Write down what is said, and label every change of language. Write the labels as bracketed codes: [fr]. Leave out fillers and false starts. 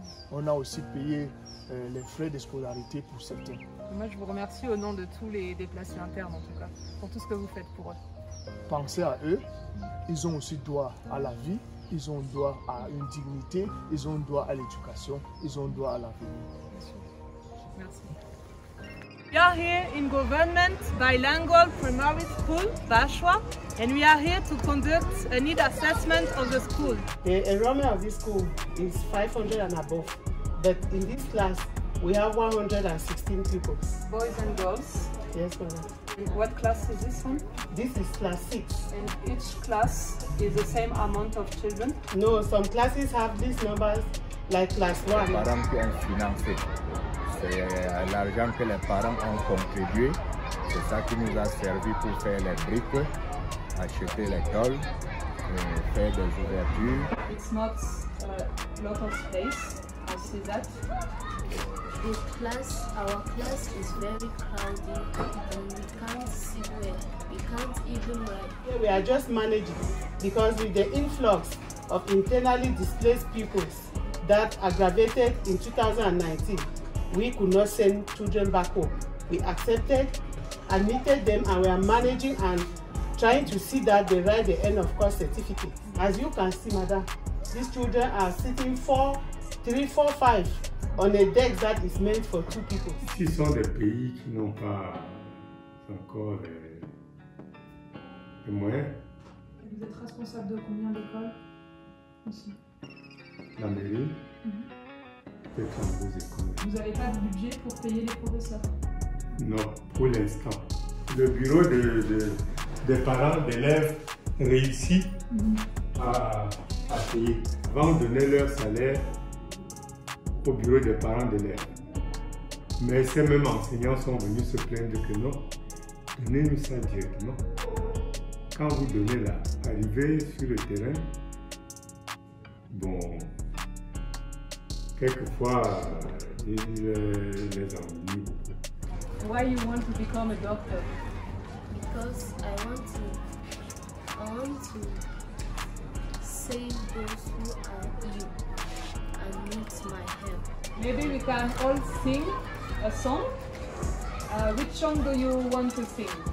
[fr] On a aussi payé les frais de scolarité pour certains. Moi, je vous remercie au nom de tous les déplacés internes, en tout cas, pour tout ce que vous faites pour eux. Pensez à eux, ils ont aussi droit à la vie, ils ont droit à une dignité, ils ont droit à l'éducation, ils ont droit à l'avenir. Merci. [en] We are here in Government Bilingual Primary School, Bashwa, and we are here to conduct a need assessment of the school. The enrollment of this school is 500 and above, but in this class we have 116 pupils. Boys and girls. Yes, madam. What class is this one? This is class 6. And each class is the same amount of children? No, some classes have these numbers like class 1. [fr] Les parents qui ont financé, c'est l'argent que les parents ont contribué, c'est ça qui nous a servi pour faire les briques, acheter les tôles, faire des ouvertures. [en] It's not a lot of space, I see that. Our class is very crowded and we can't see where, we can't even write. We are just managing because with the influx of internally displaced pupils that aggravated in 2019, we could not send children back home. We accepted, admitted them, and we are managing and trying to see that they write the end of course certificate. As you can see, madam, these children are sitting 3, 4, 5 on a deck that is meant for 2 people. [fr] Ce sont des pays qui n'ont pas encore les moyens. Vous êtes responsable de combien d'écoles ici? La mairie, peut-être vos écoles. Vous n'avez pas de budget pour payer les professeurs? Non, pour l'instant. Le bureau des parents d'élèves réussit à payer. Avant de donner leur salaire au bureau des parents d'élèves. Mais ces mêmes enseignants sont venus se plaindre que non, donnez-nous ça directement. Quand vous donnez là, arrivez sur le terrain, bon, quelquefois, ils les ennuient beaucoup. [en] Why you want to become a doctor? Because I want to save those who are ill and need my help. Maybe we can all sing a song. Which song do you want to sing?